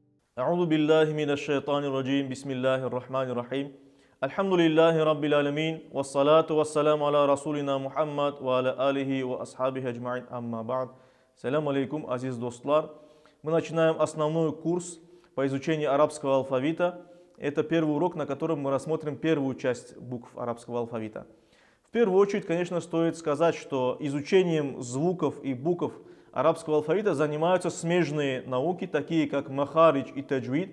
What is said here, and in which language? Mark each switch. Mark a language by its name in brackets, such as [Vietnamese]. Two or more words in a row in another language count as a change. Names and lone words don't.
[Arabic] أعوذ بالله من الشيطان الرجيم بسم الله الرحمن الرحيم الحمد لله رب العالمين والصلاة والسلام على رسولنا Muhammad وعلى آله وأصحابه أجمعين أما بعد. السلام عليكم, [Uzbek] азиз достлар. [Russian] Мы начинаем основной курс по изучению арабского алфавита. Это первый урок, на котором мы рассмотрим первую часть букв арабского алфавита. В первую очередь, конечно, стоит сказать, что изучением звуков и букв арабского алфавита занимаются смежные науки, такие как махаридж и таджвид.